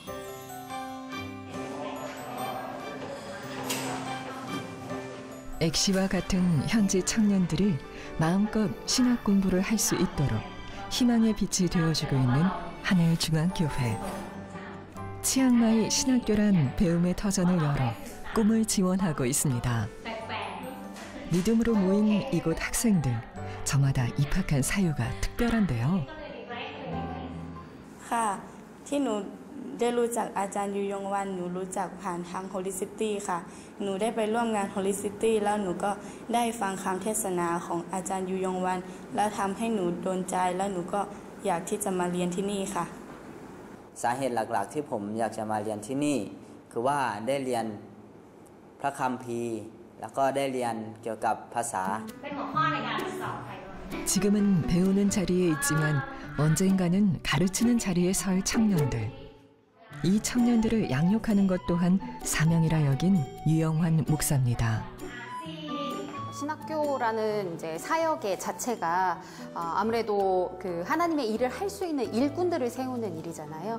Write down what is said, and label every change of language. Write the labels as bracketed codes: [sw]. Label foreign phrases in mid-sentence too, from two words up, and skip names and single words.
[ko] 액시와 같은 현지 청년들이 마음껏 신학 공부를 할 수 있도록 희망의 빛이 되어주고 있는 하늘중앙교회. 치앙마이 신학교란 배움의 터전을 열어 꿈을 지원하고 있습니다. 믿음으로 모인 이곳 학생들, 저마다 입학한 사유가 특별한데요. [th] ที่หนูได้รู้จักอาจารย์ยูยงวันหนูรู้จักผ่านทาง Holy City ค่ะหนูได้ไปร่วมงาน Holy City แล้วหนูก็ได้ฟังคำเทศนาของอาจารย์ยูยงวันแล้วทำให้หนูโดนใจแล้วหนูก็อยากที่จะมาเรียนที่นี่ค่ะสาเหตุหลักๆที่ผมอยากจะมาเรียนที่นี่คือว่าได้เรียนพระคัมภีร์แล้วก็ได้เรียนเกี่ยวกับภาษาเป็นหัวข้อในการสอน [ko] 지금은 배우는 자리에 있지만 언젠가는 가르치는 자리에 설 청년들. 이 청년들을 양육하는 것 또한 사명이라 여긴 유영환 목사입니다. 신학교라는 이제 사역의 자체가 아무래도 그 하나님의 일을 할 수 있는 일꾼들을 세우는 일이잖아요.